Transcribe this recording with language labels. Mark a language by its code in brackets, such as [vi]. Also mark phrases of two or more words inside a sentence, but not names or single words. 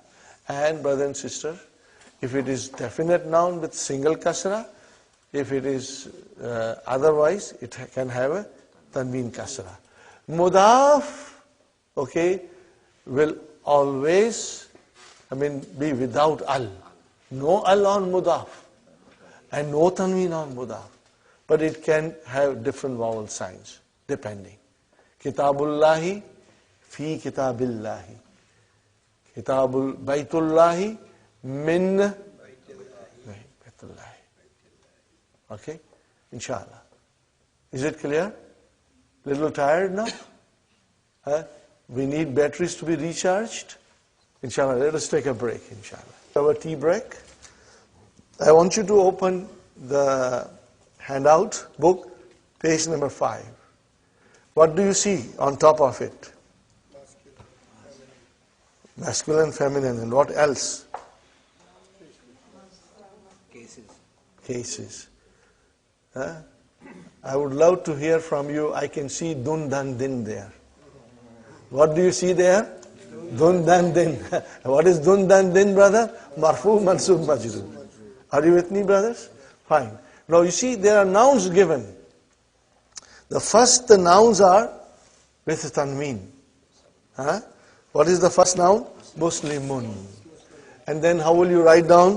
[en] And brother and sister, if it is definite noun with single kasra, if it is otherwise, it can have a [ar] تنوين كسرة. [en] Mudaf, okay, will always, be without al. No al on mudaf and no tanween on mudaf. But it can have different vowel signs, depending. [ar] كتابُ اللهِ، في كتابِ اللهِ. كتابُ بيتِ اللهِ، من بيتِ اللهِ. [en] Okay? Inshallah. Is it clear? Little tired now? We need batteries to be recharged. Inshallah, let us take a break, inshallah. Our tea break. I want you to open the handout book, page number 5. What do you see on top of it? Masculine, feminine, and what else? Cases. I would love to hear from you. I can see [ar] دٌ، دً، دٍ [en] there. What do you see there? [ar] دٌ، دً، دٍ. [en] What is [ar] دٌ، دً، دٍ, [en] brother? [ar] مرفوع، منصوب، مجرور. [en] Are you with me, brothers? Fine. Now you see, there are nouns given. The nouns are with tanween. What is the first noun? Muslimun. And then how will you write down?